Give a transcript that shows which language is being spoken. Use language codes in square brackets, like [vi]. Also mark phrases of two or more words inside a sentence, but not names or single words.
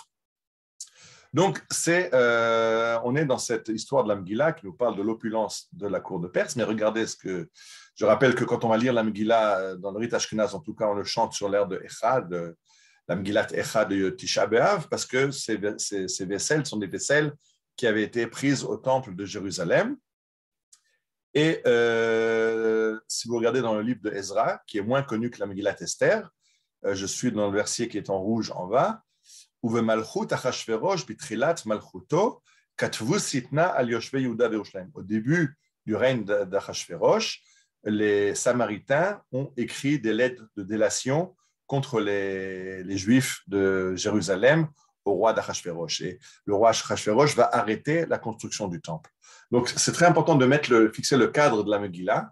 [fr] Donc, on est dans cette histoire de la Megillah qui nous parle de l'opulence de la cour de Perse, mais regardez je rappelle que quand on va lire la Megillah dans le rite Ashkenaz, en tout cas, on le chante sur l'air de Echad, la Megillat Echad de Tisha B'Av, parce que ces vaisselles sont des vaisselles qui avaient été prises au temple de Jérusalem. Et si vous regardez dans le livre de Ezra, qui est moins connu que la Megillat Esther, je suis dans le verset qui est en rouge en bas, [he] ובמלכות אחשורוש בתחילת מלכותו כתבו שטנה על יושבי יהודה וירושלים. [fr] Au début du règne d'Achashverosh, les Samaritains ont écrit des lettres de délation contre les Juifs de Jérusalem au roi d'Achashverosh. Et le roi Achashverosh va arrêter la construction du temple. Donc, c'est très important de fixer le cadre de la Megillah.